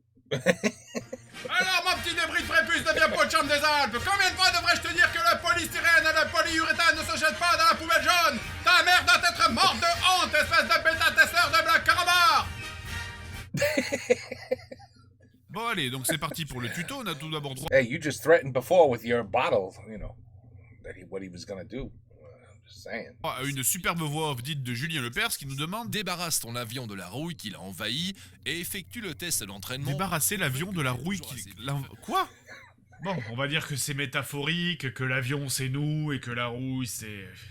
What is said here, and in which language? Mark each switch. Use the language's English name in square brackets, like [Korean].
[French] Alors, mon petit débris de prépuce de vieux pot de chambre des Alpes, combien de fois devrais-je te dire que le polystyrène et le polyuréthane ne se jettent pas dans la poubelle jaune? Ta mère doit être morte de honte, espèce de bêta-testeur de Black Carambar. Bon, allez, donc c'est parti pour le tuto. On a tout d'abord droit [English] Hey, you just threatened before with your bottle, you know, what he was gonna do. I'm just saying. [French] à une superbe voix off dite de Julien Lepers qui nous demande Débarrasse ton avion de la rouille qui l'a envahi et effectue le test d'entraînement. débarrasser l'avion de la rouille qui... Quoi? Bon, on va dire que c'est métaphorique, que l'avion c'est nous et que la rouille c'est...